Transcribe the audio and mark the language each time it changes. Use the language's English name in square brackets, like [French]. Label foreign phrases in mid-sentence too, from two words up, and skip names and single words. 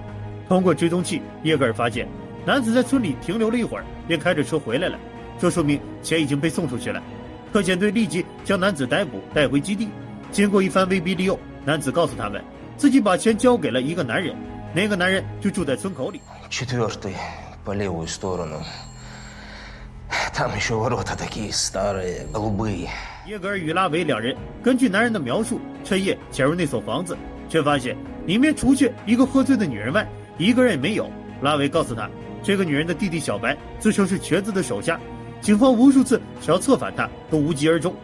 [Chinese] 通过追踪器，耶格尔发现男子在村里停留了一会儿，便开着车回来了，这说明钱已经被送出去了。特遣队立即将男子逮捕带回基地。经过一番威逼利诱，男子告诉他们自己把钱交给了一个男人，那个男人就住在村口里。 [Russian] 4-й по левую сторону. Там еще ворота такие старые, голубые. [Chinese] 耶格尔与拉维两人根据男人的描述，趁夜潜入那所房子，却发现里面除去一个喝醉的女人外，一个人也没有。拉维告诉他，这个女人的弟弟小白自称是瘸子的手下，警方无数次想要策反他，都无疾而终。